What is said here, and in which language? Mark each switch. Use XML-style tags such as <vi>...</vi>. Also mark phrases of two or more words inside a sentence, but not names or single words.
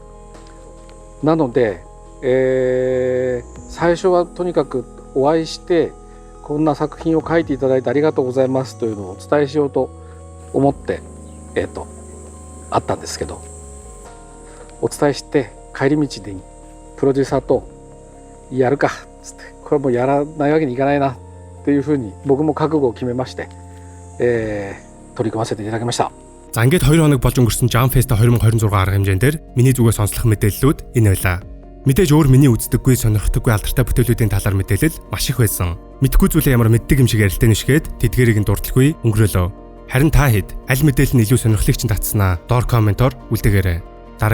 <ja>なので、最初はとにかくお会いしてこんな作品を書いていただいてありがとうございますというのをお伝えしようと思ってあったんですけど、お伝えして帰り道でプロデューサーとやるかっつって、これもうやらないわけにいかないなっていうふうに僕も覚悟を決めまして、取り組ませていただきました。</ja> <mn>За ингээд 2 хоног болж өнгөрсөн Jam Fest 2026 арга хэмжээнд дээр миний зүгээс сонслох мэдээллүүд энэ байлаа. Мэдээж өөр миний үздэггүй, сонирхдаггүй алдартай бүтээлүүдийн талаар мэдээлэл маш их байсан. Мэдхгүй зүйлээ ямар мэддэг юм шиг ярилтаа нэшгээд тэдгэрийг нь дурдлаггүй өнгөрөөлөө. Харин та хэд аль мэдээлэл нь илүү сонирхлыг чинь татснаа доор комментоор үлдээгээрэй.</mn>